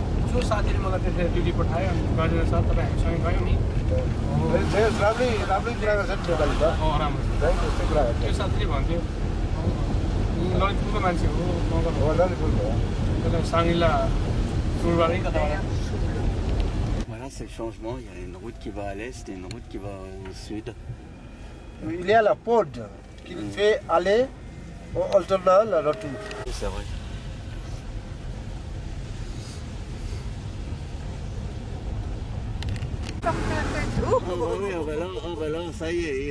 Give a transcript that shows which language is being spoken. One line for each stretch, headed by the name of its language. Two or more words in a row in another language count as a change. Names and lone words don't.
Nepali: जो साथीले मलाई त्यसरी ड्युटी पठायो अनि गरेर सर तपाईँ हामीसँगै गयौँ नि राम्रै राम्रै कुरा गर्छ नि नेपाली त राम्रो त्यस्तै कुरा गर्छ त्यो साथीले भन्थ्यो ललितपुरको मान्छे हो मगर हो ललितपुर हो त्यसलाई साङ्गिला टुरबाटै कताबाट
French: Voilà, c'est le changement. Il y a une route qui va à l'est et une route qui va au sud. Il y a la porte qui fait aller en alternant le retour. C'est vrai. Ah bah oui, ah bah là, ça y est.